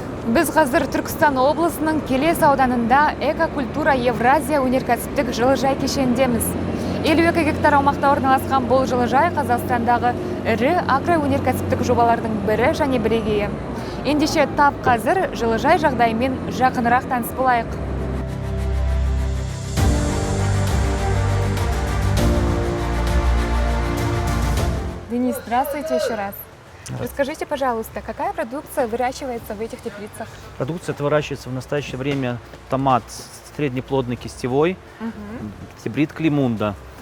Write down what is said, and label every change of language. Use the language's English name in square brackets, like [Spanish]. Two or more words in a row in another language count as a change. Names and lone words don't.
[Kazakh] Біз қазір Түркістан облысының Келес ауданында Экокультура Евразия өнеркәсіптік жылыжай кешеніндеміз. 52 гектар аумақта орналасқан бұл жылыжай Қазақстандағы ірі агроөнеркәсіптік жобалардың бірі және бірегейі. Ендеше тап қазір жылыжай жағдайымен жақынырақ таныс болайық. [Russian] Денис, здравствуйте еще раз. Расскажите, пожалуйста, какая продукция выращивается в этих теплицах? Продукция выращивается в настоящее время томат среднеплодный кистевой, гибрид Климунда.